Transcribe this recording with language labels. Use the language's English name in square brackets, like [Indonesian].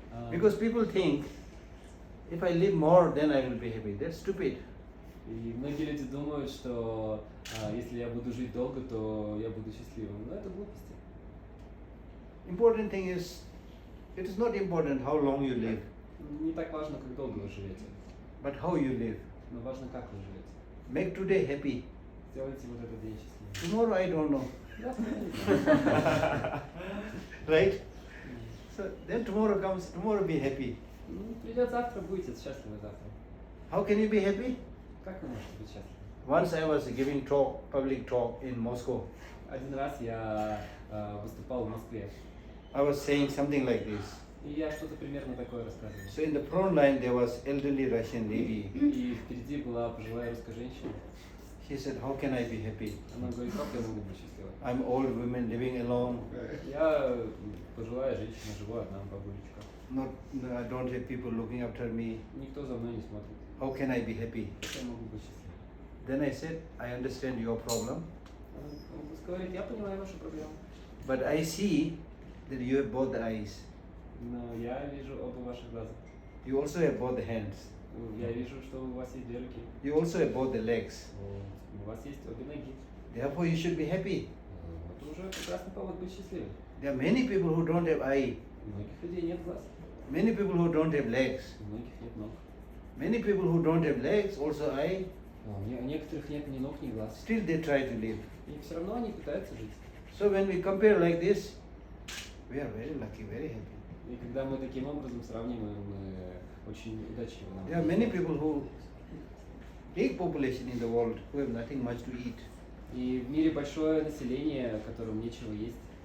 [English] Because people think, if I live more, then I will be happy. That's stupid. [Russian] И многие люди думают, что если я буду жить долго, то я буду счастливым. Но это глупости. [English] Important thing is, it is not important how long you live, [Russian] Не так важно, как долго вы живете, [English] but how you live. [Russian] но важно, как вы живете. [English] Make today happy. [Russian] Сделайте вот этот день счастливым. [English] Tomorrow I don't know. [Russian] Завтра я не знаю. [English] Right? So then tomorrow comes, tomorrow be happy. [Russian] Ну, придет завтра, будете счастливы завтра. [English] How can you be happy? [Russian] Как вы можете быть счастливы? [English] Once I was giving talk, public talk in Moscow. [Russian] Один раз я выступал в Москве, [English] I was saying something like this. [Russian] и я что-то примерно такое рассказывал. [English] So in the front line there was elderly Russian lady. [Russian] И впереди была пожилая русская женщина. [English] She said, how can I be happy? [Russian] Она говорит, как я могу быть счастливой? [English] I'm old woman living alone. [Russian] Я пожилая женщина, живу одна, бабулечка. [English] No, I don't have people looking after me. [Russian] Никто за мной не смотрит. [English] How can I be happy? [Russian] Как я могу быть счастливой? [English] Then I said, I understand your problem, [Russian] Он говорит, я понимаю вашу проблему, [English] but I see that you have both the eyes. [Russian] но я вижу оба ваших глаза. [English] You also have both the hands. [Russian] Я вижу, что у вас есть две руки. [English] You also have both the legs. [Russian] У вас есть обе ноги. [English] Therefore, you should be happy. [Russian] Это уже прекрасный повод быть счастливым. [English] There are many people who don't have eye, [Russian] У многих людей нет глаз, [English] many people who don't have legs, [Russian] у многих нет ног. [English] many people who don't have legs, also eye, [Russian] У некоторых нет ни ног, ни глаз. [English] still they try to live. [Russian] И все равно они пытаются жить. [English] So when we compare like this, we are very lucky, very happy. [Russian] И когда мы таким образом сравниваем, мы очень удачливы. [English] There are many people who, big population in the world, who have nothing much to eat. [Russian] И в мире большое население, которому нечего есть.